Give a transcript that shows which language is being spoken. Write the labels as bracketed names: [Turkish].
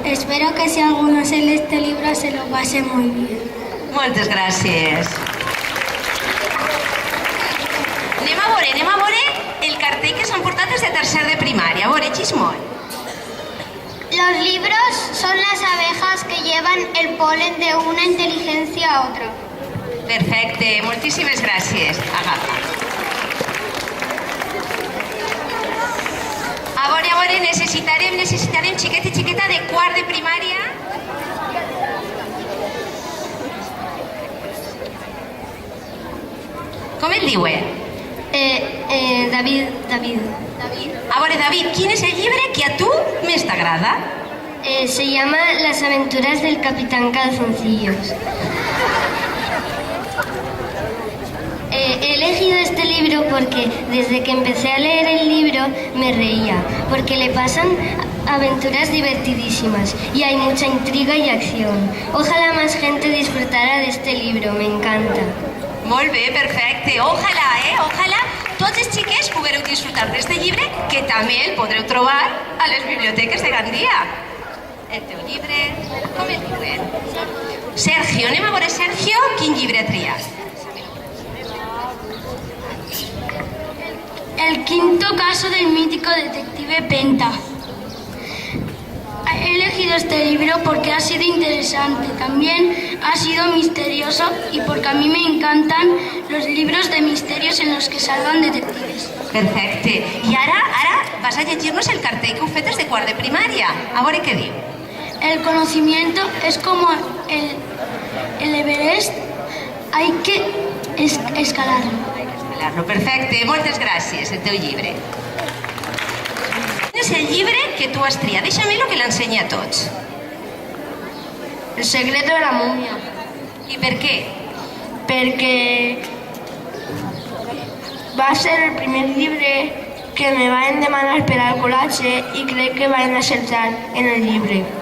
[Spanish] Espero que si alguno se lee este libro se lo pase muy bien. [Catalan] Moltes gràcies. Anem a veure el cartell que s'han portat des de tercer de primària. A veure, Xismol. [Spanish] Los libros son las abejas que llevan el polen de una inteligencia a otra. [Catalan] Perfecte, moltíssimes gràcies. Agafa. A veure, necessitarem xiquet i xiqueta de quart de primària. Com el diuen? David. A veure, David, quin és el llibre que a tu més t'agrada? [Spanish] Se llama Las aventuras del Capitán Calzoncillos. He elegido este libro porque desde que empecé a leer el libro me reía, porque le pasan aventuras divertidísimas y hay mucha intriga y acción. Ojalá más gente disfrutara de este libro, me encanta. [Catalan] Molt bé, perfecte. Ojalà tots els xiquets poguereu disfrutar d'este llibre, que també el podreu trobar a les biblioteques de Gandia. El teu llibre, com el diuen? Sergio, anem a veure Sergio, quin llibre ha triat? [Spanish] El quinto caso del mítico detective Penta. He elegido este libro porque ha sido interesante, también ha sido misterioso y porque a mí me encantan los libros de misterios en los que salvan detectives. [Catalan] Perfecte. I ara vas a llegir-nos el cartell que heu fet des de quart de primària. A veure què diu. [Spanish] El conocimiento es como el Everest, hay que escalarlo. [Catalan] Perfecte, moltes gràcies, el teu llibre. Quin és el llibre que tu has triat? Deixa'm-lo que l'ensenyi a tots. [Spanish] El secreto de la momia. [Catalan] I per què? Perquè va ser el primer llibre que me van demanar per al col·legi i crec que van acceptar en el llibre.